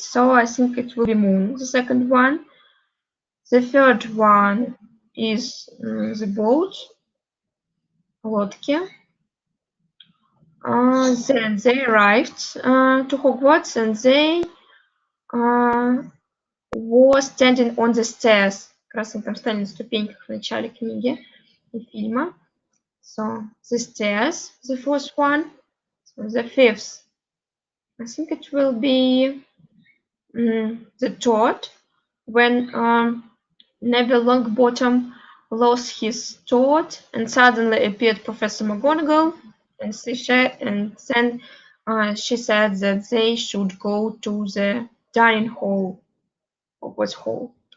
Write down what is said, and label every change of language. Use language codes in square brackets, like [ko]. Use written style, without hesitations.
[en] So I think it will be moon. The second one. The third one is the boat, лодки. Then they arrived to Hogwarts, and they were standing on the stairs. [ru] Как раз они там стали на ступеньках в начале книги и фильма. [en] So the stairs, the first one. So the fifth, I think it will be the third, when Neville Longbottom lost his sword and suddenly appeared Professor McGonagall, and then she said that they should go to the dining hall, Hogwarts Hall.